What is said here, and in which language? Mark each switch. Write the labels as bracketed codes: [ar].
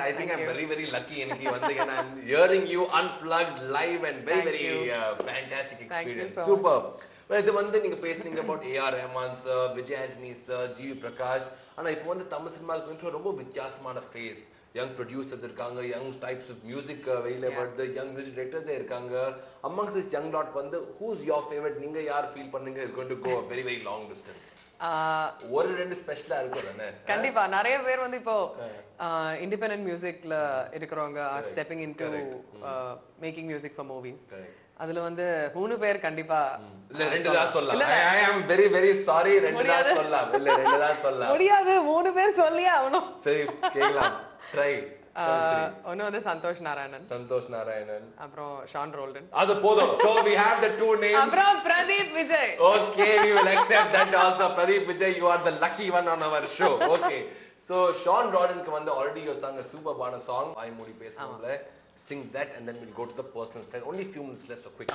[en] I think I'm very lucky and I'm hearing you unplugged live and very fantastic experience. Superb. Well, [ta] இது வந்து நீங்க பேசுனீங்க [en] about AR Rahman sir, Vijay Antony sir, G.V. Prakash. [ta] ஆனா இப்போ வந்து தமிழ் சினிமாவுக்கு வந்து ரொம்ப வித்தியாசமான ஃபேஸ். [en] Young producers இருக்காங்க, young types of music வெளியில வருது, young music directors இருக்காங்க. Amongst this young lot வந்து who's your favorite? [ta] நீங்க யார் ஃபீல் பண்ணீங்க [en] is going to go a very long distance? [ta] ஒரு ரெண்டு ஸ்பெஷலா இருக்கும் தானே? கண்டிப்பா நிறைய பேர் வந்து இப்போ இண்டிபெண்டன்ட் மியூசிக்ல இருக்கிறவங்க [en] Are stepping into making music for movies. [ta] அதுல வந்து மூணு பேர் கண்டிப்பா இல்ல ரெண்டு தான் சொல்லலாம். [en] I am very sorry, [ta] ரெண்டு தான் சொல்லலாம். இல்ல ரெண்டு தான் சொல்லலாம். முடியாது, மூணு பேர் சொல்லியே ஆகணும். சரி கேக்கலாம். ட்ரை. ஒன்னு வந்து சந்தோஷ் நாராயணன், அப்புறம் ஷான் ரோல்டன். அது போதும். [en] So we have the two names. [ta] அப்புறம் Pradeep Vijay. [en] Okay, we will accept that also. Pradeep Vijay, you are the lucky one on our show. Okay. So Sean Roddenக்கு வந்து already you sang a superb song. I மூடி பேசணும்ல. Sing that and then we'll go to the personal side. Only few minutes left, so quick.